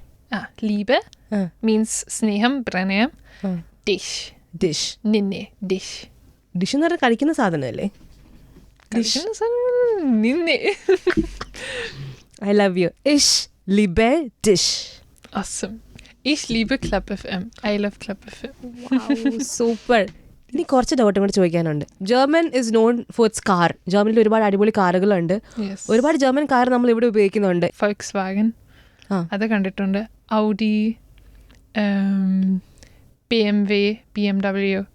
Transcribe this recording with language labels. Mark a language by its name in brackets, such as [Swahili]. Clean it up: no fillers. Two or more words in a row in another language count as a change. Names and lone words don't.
[Malayalam] Liebe means സ്നേഹം, പ്രണയം. Dish. ഡിഷ്. നിന്നെ. Dish. ഡിഷ് എന്ന് പറഞ്ഞാൽ കഴിക്കുന്ന സാധനമല്ലേ? നിന്നെ. [English] I love you. [German] Ich liebe dich. Awesome. Ich liebe Club FM. [English] I love Club FM. [Malayalam] സൂപ്പർ. ഇനി കുറച്ച് ഡൗട്ടും കൂടെ ചോദിക്കാനുണ്ട്. [English] German is known for its car. [Malayalam] ജർമ്മനിൽ ഒരുപാട് അടിപൊളി കാറുകളുണ്ട്. [English] Yes. [Malayalam] ഒരുപാട് ജർമ്മൻ കാർ നമ്മൾ ഇവിടെ ഉപയോഗിക്കുന്നുണ്ട്. Volkswagen. അത് കണ്ടിട്ടുണ്ട്. Audi. BMW. BMW.